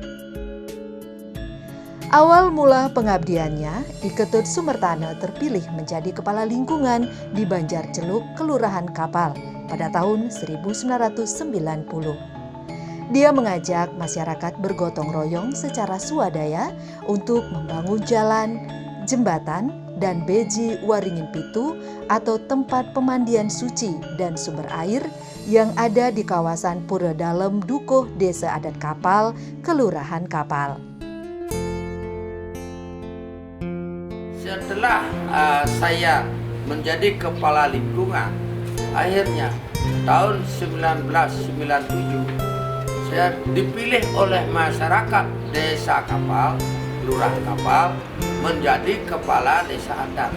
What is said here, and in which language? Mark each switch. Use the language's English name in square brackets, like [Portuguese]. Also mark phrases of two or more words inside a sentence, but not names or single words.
[Indonesian] Awal mula pengabdiannya, I Ketut Sumartana terpilih menjadi kepala lingkungan di Banjar Celuk, Kelurahan Kapal pada tahun 1990. Dia mengajak masyarakat bergotong royong secara swadaya untuk membangun jalan, jembatan, dan beji waringin pitu atau tempat pemandian suci dan sumber air yang ada di kawasan Pura Dalem Dukuh, Desa Adat Kapal, Kelurahan Kapal. Setelah saya menjadi kepala lingkungan, akhirnya tahun 1997 saya dipilih oleh masyarakat Desa Kapal, Kelurahan Kapal, menjadi kepala desa adat.